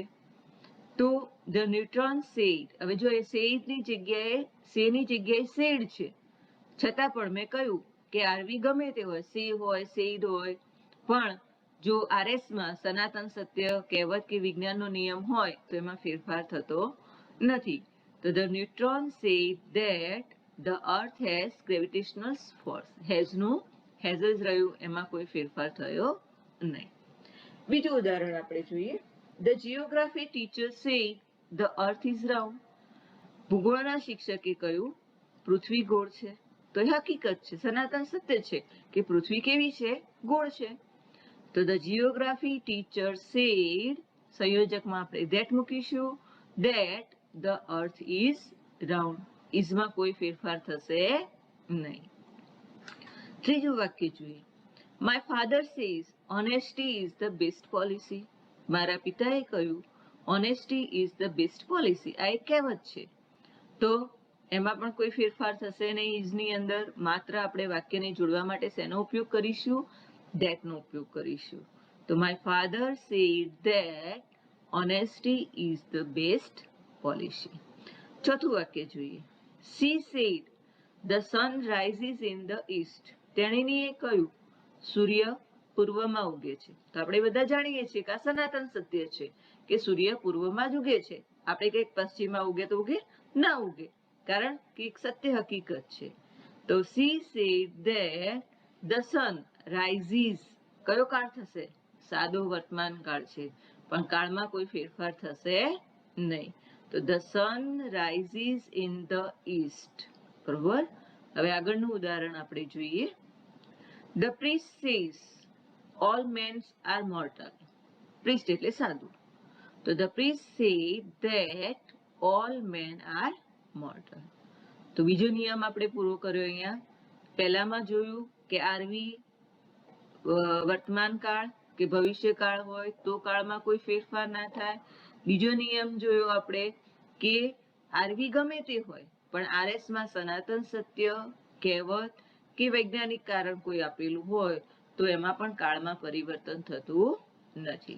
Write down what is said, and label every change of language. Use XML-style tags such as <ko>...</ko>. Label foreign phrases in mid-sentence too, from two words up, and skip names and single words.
<gu>તો</gu> <en>The Newton said,</en> <gu>હવે જો એ સેડની જગ્યાએ સેની જગ્યાએ સેડ છે, છતાં પણ મેં કહ્યું કે આરવી ગમે તે હોય, સે હોય, સેડ હોય, પણ જો RS માં સનાતન સત્ય, કહેવત કે વિજ્ઞાનનો નિયમ હોય તો એમાં ફેરફાર થતો નથી.</gu> <en>તો the neutron said that the earth has gravitational force.</en> <gu>has જ રહ્યું, એમાં કોઈ ફેરફાર થયો નહીં. બીજું ઉદાહરણ આપણે જોઈએ.</gu> <en>The geography teacher said the earth is round.</en> <gu>ભૂગોળના શિક્ષકે કહ્યું પૃથ્વી ગોળ છે. તો એ હકીકત છે, સનાતન સત્ય છે કે પૃથ્વી કેવી છે? ગોળ છે. તો</gu> <en>the geography teacher said,</en> <gu>સંયોજકમાં આપણે that મૂકીશું,</gu> <en>that the earth is round.</en> <gu>isમાં કોઈ ફેરફાર થશે નહીં. ત્રીજું વાક્ય જોઈએ.</gu> <en>My father says honesty is the best policy.</en> <gu>મારા પિતાએ કહ્યું</gu> <en>honesty is the best policy.</en> <gu>આ એક કહેવત છે. તો એમાં પણ કોઈ ફેરફાર થશે નહીં ઇઝની અંદર. માત્ર આપણે વાક્યને જોડવા માટે શેનો ઉપયોગ કરીશું? that નો ઉપયોગ કરીશું.</gu> <en>તો my father said that honesty is the best policy.</en> <gu>ચોથું વાક્ય જોઈએ.</gu> <en>she said the sun rises in the east.</en> <gu>તેણીએ કહ્યું સૂર્ય પૂર્વમાં ઉગે છે. તો આપણે બધા જાણીએ છીએ કે આ સનાતન સત્ય છે કે સૂર્ય પૂર્વમાં જ ઉગે છે. આપણે કંઈક પશ્ચિમમાં ઉગે તો ઉગે, ના ઉગે, કારણ કે એક સત્ય હકીકત છે.</gu> <en>તો she said that the sun rises.</en> <gu>કયો કાળ થશે? સાદો વર્તમાન કાળ છે, પણ કાળમાં કોઈ ફેરફાર થશે નહીં.</gu> <en>તો the sun rises in the east.</en> <gu>બરોબર. હવે આગળનું ઉદાહરણ આપણે જોઈએ.</gu> <en>The priest says all men are mortal.</en> <gu>priest એટલે સાધુ.</gu> <en>તો the priest said that all men are mortal.</en> <gu>તો બીજો નિયમ આપણે પૂરો કર્યો અહીંયા. પહેલામાં જોયું કે આરવી વર્તમાન કાળ કે ભવિષ્યકાળ હોય તો કાળમાં કોઈ ફેરફાર ના થાય. બીજો નિયમ જોયો આપણે કે આરવી ગમે તે હોય પણ RS માં સનાતન સત્ય, કહેવત કે વૈજ્ઞાનિક કારણ કોઈ આપેલું હોય તો એમાં પણ કાળમાં પરિવર્તન થતું નથી.</gu>